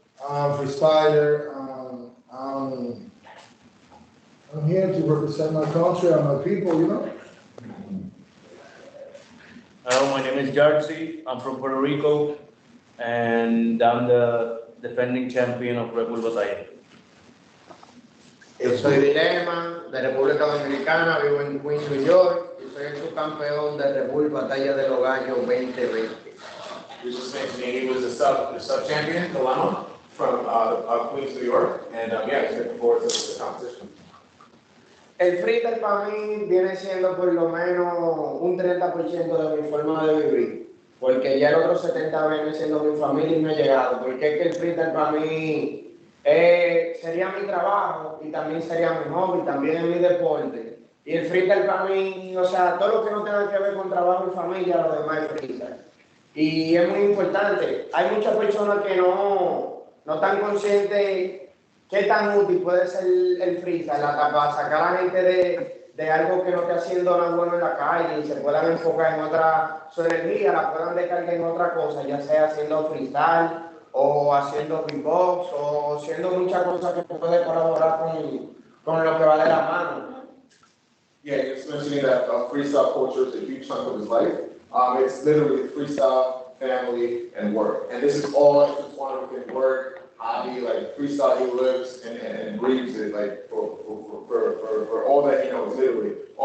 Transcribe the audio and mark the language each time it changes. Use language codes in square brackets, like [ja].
[en] I'm a freestyler. I'm here to represent my country and my people, you know. Hello, my name is Jersey. I'm from Puerto Rico, and I'm the defending champion of Red Bull Batalla. [es] Yo soy Dilema, de República Dominicana, vivo en Queens, New York, y soy el subcampeón de Red Bull Batalla de los Gallos 2020. [en] He was just mentioning he was the sub champion, Dilemma, from Queens, New York, and yeah, he's looking forward to the competition. [es] El freestyle para mí viene siendo por lo menos un 30% de mi forma de vivir, porque ya el otro 70% viene siendo mi familia y mi llegado, porque es que el freestyle para mí sería mi trabajo y también sería mi hobby, también es mi deporte. Y el freestyle para mí, o sea, todo lo que no tenga que ver con trabajo y familia, lo demás es freestyle. Y es muy importante. Hay muchas personas que no están conscientes qué tan útil puede ser el freestyle para sacar a la gente de algo que no esté haciendo nada bueno en la calle y se puedan enfocar en su energía, la puedan descargar en otra cosa, ya sea haciendo freestyle o haciendo beatbox o haciendo muchas cosas que puede colaborar con lo que vale la mano. [en] Yeah, just mentioning that freestyle culture is a huge chunk of his life. It's literally freestyle, family, and work. And this is all intertwined within work, hobby, like freestyle, he lives and breathes it, like for all that he knows, literally.